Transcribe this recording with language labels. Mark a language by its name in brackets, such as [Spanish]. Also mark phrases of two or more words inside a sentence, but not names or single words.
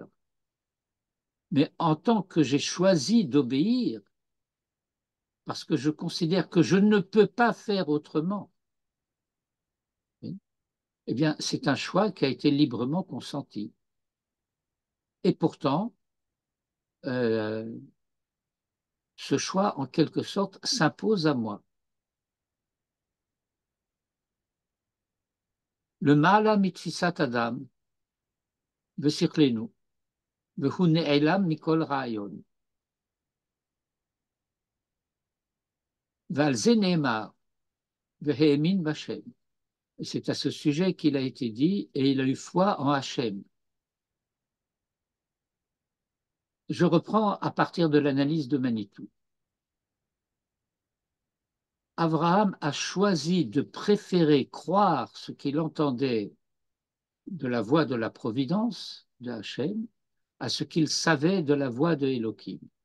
[French] Mais en tant que j'ai choisi d'obéir, parce que je considère que je ne peux pas faire autrement, eh bien, c'est un choix qui a été librement consenti. Et pourtant, euh, ce choix, en quelque sorte, s'impose à moi. [Hebrew] למעלה מתפיסת אדם ושכלנו והוא נעלם מכל רעיון. ועל זה נאמר והאמין בהשם. [French] Et c'est à ce sujet qu'il a été dit, et il a eu foi en Hachem. Je reprends à partir de l'analyse de Manitou. Abraham a choisi de préférer croire ce qu'il entendait de la voix de la providence de Hachem à ce qu'il savait de la voix de Elohim.